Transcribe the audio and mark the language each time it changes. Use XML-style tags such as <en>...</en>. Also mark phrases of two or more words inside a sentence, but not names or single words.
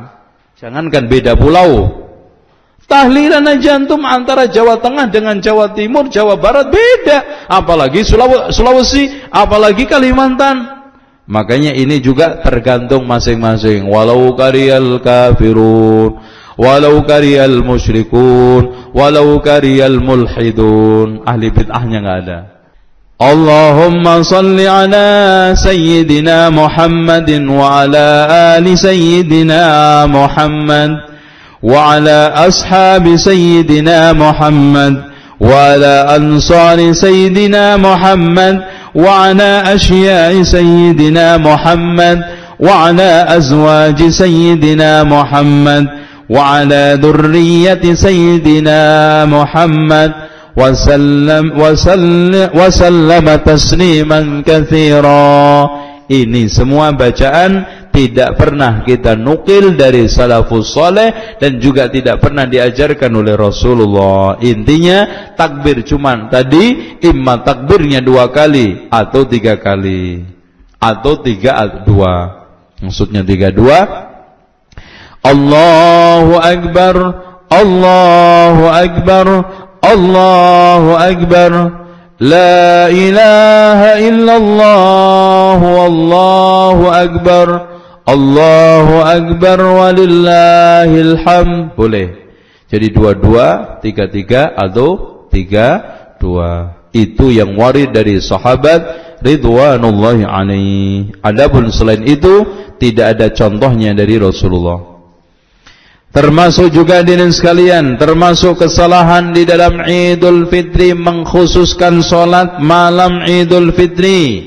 <id>Jangankan beda pulau, tahlilan aja antum antara Jawa Tengah dengan Jawa Timur, Jawa Barat beda. Apalagi Sulawesi, apalagi Kalimantan. Makanya ini juga tergantung masing-masing.</id> <ar>ولو كره الكافرون ولو كره المشركون ولو كره الملحدون.</ar> <id>Ahli bid'ahnya nggak ada.</id> <ar>اللهم صل على سيدنا محمد وعلى آل سيدنا محمد وعلى أصحاب سيدنا محمد وعلى أنصار سيدنا محمد وعلى أشياع سيدنا محمد وعلى أزواج سيدنا محمد وعلى ذرية سيدنا محمد وسلم تسليما كثيرا.</ar> <id>Ini semua bacaan tidak pernah kita nukil dari</id> <ar>السلف الصالح</ar> <id>dan juga tidak pernah diajarkan oleh Rasulullah. Intinya takbir cuman tadi imma takbirnya 2 kali atau 3 kali atau 3 2. Maksudnya 3 2.</id> <ar>الله أكبر الله أكبر الله أكبر لا إله إلا الله الله أكبر الله أكبر ولله الحمد.</ar> <id>Boleh. Jadi 2-2, 3-3 atau 3-2. Itu yang warid dari sahabat</id> <ar>رضوان الله عليه.</ar> <id>Adapun selain itu tidak ada contohnya dari Rasulullah. Termasuk juga hadirin sekalian, termasuk kesalahan di dalam Idul Fitri mengkhususkan solat malam Idul Fitri.</id>